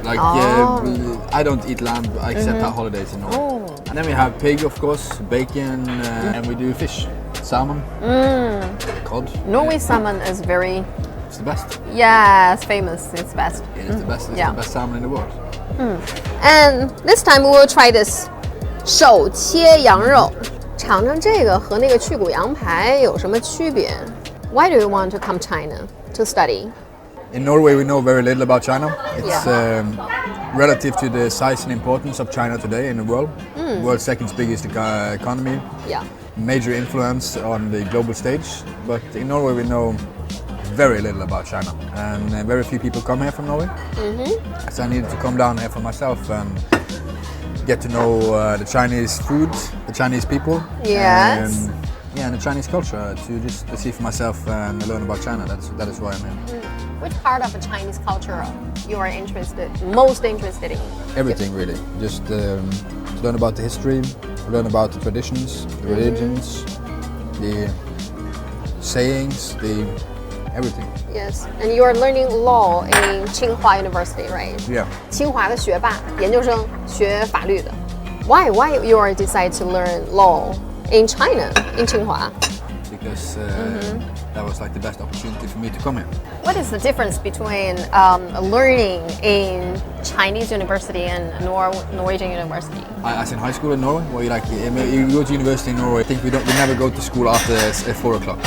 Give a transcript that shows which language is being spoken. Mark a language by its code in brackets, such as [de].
[en] Like I don't eat lamb except at holidays in Norway. And then we have pig, of course, bacon, and we do fish, salmon, cod. Norway salmon is very. It's the best. Yes, famous. It's best. It is the best. It's the best salmon in the world. And this time we will try this [zh] 手切羊肉，尝尝这个和那个去骨羊排有什么区别？ [en] Why do you want to come China to study? In Norway, we know very little about China. It's relative to the size and importance of China today in the world. World's second biggest economy. Yeah. Major influence on the global stage. But in Norway, we know very little about China, and very few people come here from Norway. So I needed to come down here for myself and get to know the Chinese food, the Chinese people. Yes. And the Chinese culture to see for myself and learn about China. That is why I'm here. Which part of the Chinese culture you are most interested in? Everything really. Just learn about the history, learn about the traditions, the religions, the sayings, everything. Yes, and you are learning law in Tsinghua University, right? Yeah. [zh] 清华的学霸，研究生学法律的。 [en] Why you are decide to learn law in China, in Tsinghua? Because that was like the best opportunity for me to come here. What is the difference between learning in Chinese university and Norwegian university? As in high school in Norway, where you go to university in Norway, I think we never go to school after 4 o'clock.